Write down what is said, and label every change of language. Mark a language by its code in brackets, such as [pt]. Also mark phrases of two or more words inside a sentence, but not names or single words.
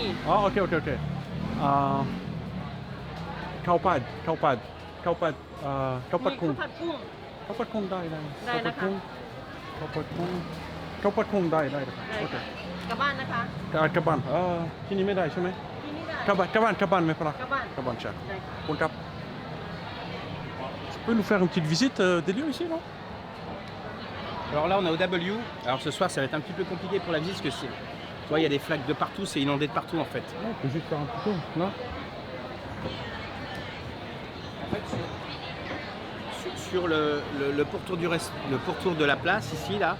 [th] อ๋อโอเคโอเคโอเคข้าวผัดข้าวผัดข้าวผัดข้าวผัด มี กุ้ง ข้าวผัดกุ้ง ข้าวผัดกุ้งได้ ได้นะคะ ข้าวผัดกุ้งข้าวผัดกุ้งได้นะครับ ได้ โอเค ค่ะกลับบ้านนะคะ กลับบ้านที่นี่ไม่ได้ใช่ไหม ที่นี่ได้ กลับบ้านไหมพะล่ะ กลับบ้าน กลับบ้านใช่ ได้ค่ะ คุณครับ [fr] Tu peux nous faire une petite visite des lieux ici, non? Alors là, on est au W. Alors ce soir, ça va être un petit peu compliqué pour la visite parce que c'est. Tu vois, il y a des flaques de partout, c'est inondé de partout en fait. On peut juste faire un petit tour, là. En fait, sur le pourtour le pourtour de la place, ici, là,